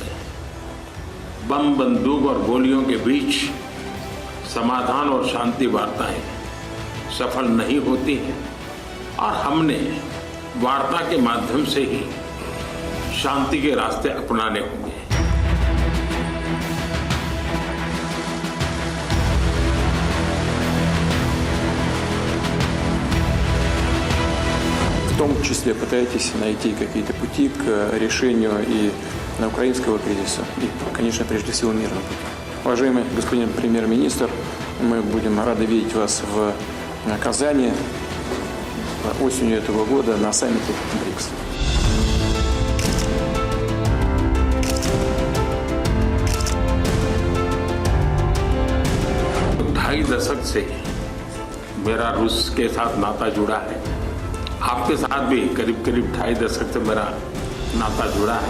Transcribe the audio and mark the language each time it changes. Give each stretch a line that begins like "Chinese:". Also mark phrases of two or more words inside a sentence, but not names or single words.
Hindi: बम, बंदूक और गोलियों के बीच समाधान और शांति वार्ताएं सफल नहीं होती हैं और हमने वार्ता के माध्यम से ही शांति के रास्ते अपनाने होंगे।
Russian: В том числе пытаетесь найти какие-то пути к решению и украинского кризиса, и, конечно, прежде всего мирного пути. Уважаемый господин премьер-министр, мы будем рады видеть вас в Казани осенью этого года на саммите БРИКС.
Hindi: ढाई दशक से मेरा रूस के साथ नाता जुड़ा है। आपके साथ भी करीब 2.5 दशक से मेरा नाता जुड़ा है।